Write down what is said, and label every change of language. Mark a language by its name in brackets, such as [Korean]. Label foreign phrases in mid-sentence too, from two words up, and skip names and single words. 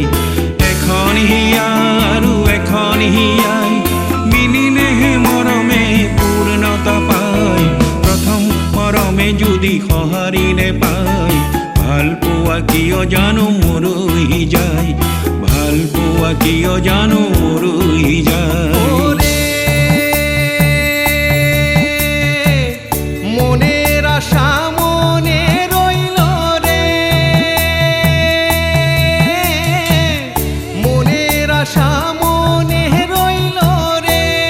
[Assamese] এখন হিয়া আৰু এখন হিয়াই মিলিলেহে মৰমে পূৰ্ণতা পায়। প্ৰথম মৰমে যদি সঁহাৰিনে পাই, ভাল পোৱা কিয় জানো মৰৈ যায়। ভাল পোৱা কিয় জানো মৰৈ যায়। [Bangla] মনের আশা মনে রইল রে, মনের আশা মনে রইল রে।